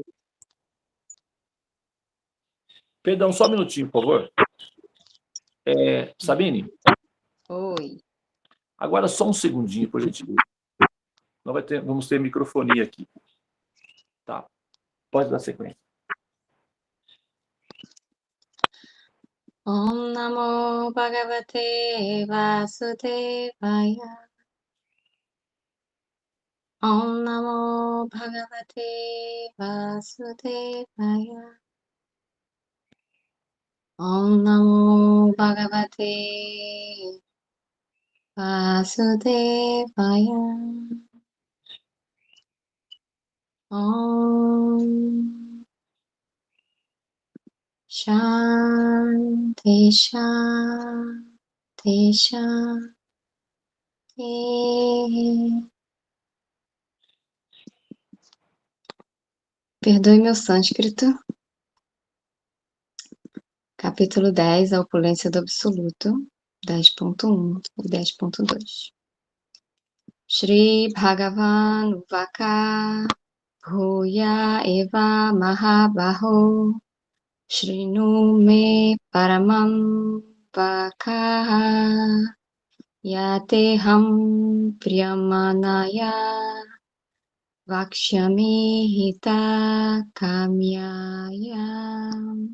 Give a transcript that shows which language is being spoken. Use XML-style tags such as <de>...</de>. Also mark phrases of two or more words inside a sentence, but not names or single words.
<pt>Perdão, só um minutinho, por favor. Sabine? Oi. Agora só um segundinho, por gentileza. Vamos ter microfonia aqui. Tá. Pode dar sequência.</pt> <sa>ॐ नमो भगवते वासुदेवाय. ॐ नमो भगवते वासुदेवाय. ॐ नमो भगवते वासुदेवाय. ॐ शान्ति शान्ति शान्ति.</sa> <pt>Perdoe meu sânscrito. Capítulo 10, a opulência do absoluto, 10.1 e 10.2.</pt> <sa>श्री भगवान् उवक भूय एव महाबाहो शृणु मे परमम् वकः यतेहम् प्रियमानाय वक्षामि हित काम्याय</sa>